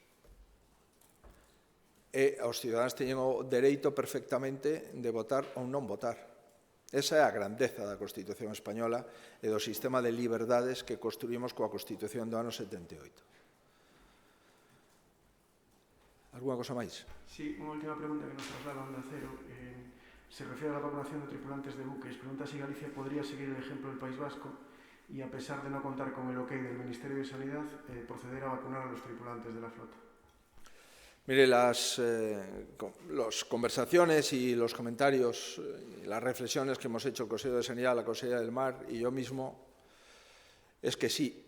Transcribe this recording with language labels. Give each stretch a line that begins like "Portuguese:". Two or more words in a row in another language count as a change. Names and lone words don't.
Galician: E os cidadáns teñen o dereito perfectamente de votar ou non votar. Esa é a grandeza da Constitución española e do sistema de liberdades que construímos coa Constitución do ano 78. Alguna cosa máis? Sí, unha última pregunta que nos traslada Onda Cero.
Spanish: Se refiere a la vacunación de tripulantes de buques. Pregunta si Galicia podría seguir el ejemplo del País Vasco y, a pesar de no contar con el ok del Ministerio de Sanidad, proceder a vacunar a los tripulantes de la flota. Mire, las conversaciones y los comentarios, las reflexiones que hemos hecho el Consejo de Sanidad, la Consejera del Mar y yo mismo, es que sí.